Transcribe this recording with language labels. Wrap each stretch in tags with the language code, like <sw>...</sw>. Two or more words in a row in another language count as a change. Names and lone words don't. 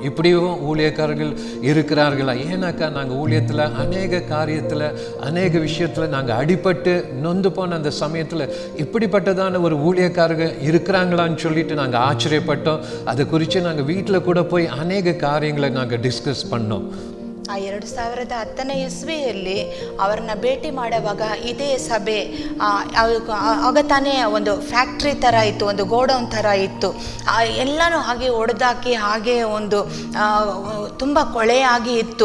<ta>இப்படியும் ஊழியக்காரர்கள் இருக்கிறார்களா? ஏன்னாக்கா நாங்கள் ஊழியத்தில் அநேக காரியத்தில், அநேக விஷயத்தில் நாங்கள் அடிபட்டு நொந்து போன அந்த சமயத்தில் இப்படிப்பட்டதான ஒரு ஊழியக்காரர்கள் இருக்கிறாங்களான்னு சொல்லிட்டு நாங்கள் ஆச்சரியப்பட்டோம். அதை குறித்து நாங்கள் வீட்டில் கூட போய் அநேக காரியங்களை நாங்கள் ಡಿಸ್ಕಸ್ பண்ணோம்.</ta> <kn>2010ನೇ ಇಸ್ವಿಯಲ್ಲಿ ಅವರನ್ನ ಭೇಟಿ ಮಾಡುವಾಗ ಇದೇ ಸಭೆ ಆಗ ತಾನೇ ಒಂದು ಫ್ಯಾಕ್ಟ್ರಿ ಥರ ಇತ್ತು, ಒಂದು ಗೋಡೌನ್ ಥರ ಇತ್ತು. ಎಲ್ಲನೂ ಹಾಗೆ ಒಡೆದಾಕಿ ಹಾಗೆ ಒಂದು ತುಂಬ ಕೊಳೆಯಾಗಿ ಇತ್ತು.</kn>